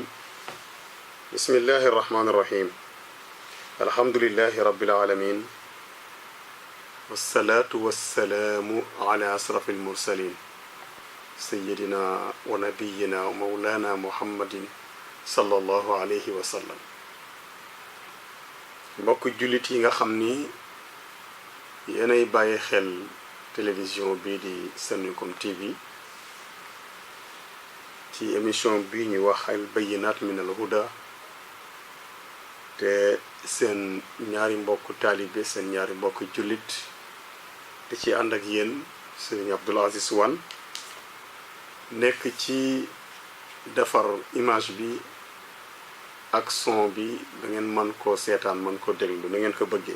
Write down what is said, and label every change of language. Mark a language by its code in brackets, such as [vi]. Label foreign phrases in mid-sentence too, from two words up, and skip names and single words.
[ar] بسم الله الرحمن الرحيم. الحمد لله رب العالمين، والصلاة والسلام على أشرف المرسلين سيدنا ونبينا ومولانا محمد صلى الله عليه وسلم. [wo] mbokk jullit yi nga xam ni yéenay bàyyi xel télévision bii di Senucom TV ci émission bii ñu wax [ar] البينات من الهدى, [wo] te seen ñaari mbokk taalibe seen ñaari mbokk jullit di ci ànd ak yéen Serigne Abdoul Aziz Wane nekk ci defar image bi ak son bi da ngeen mën koo seetaan mën ko déglu na ngeen ko bëggee.